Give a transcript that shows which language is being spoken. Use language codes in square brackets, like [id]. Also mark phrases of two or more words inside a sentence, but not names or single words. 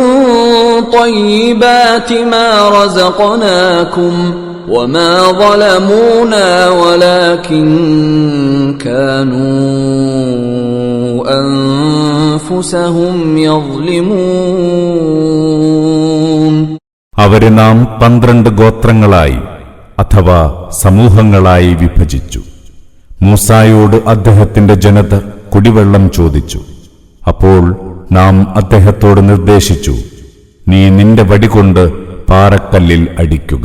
[ar] طيبات ما رزقناكم وما ظلمونا ولكن كانوا أنفسهم يظلمون. [ml] അവരെ നാം 12 ഗോത്രങ്ങളായി അഥവാ സമൂഹങ്ങളായി വിഭജിച്ചു. മൂസായോട് അദ്ദേഹത്തിന്റെ ജനത കുടിവെള്ളം ചോദിച്ചു. അപ്പോൾ നാം അദ്ദേഹത്തോട് നിർദ്ദേശിച്ചു, നീ നിന്റെ വടികൊണ്ട് പാറക്കല്ലിൽ അടിക്കുക.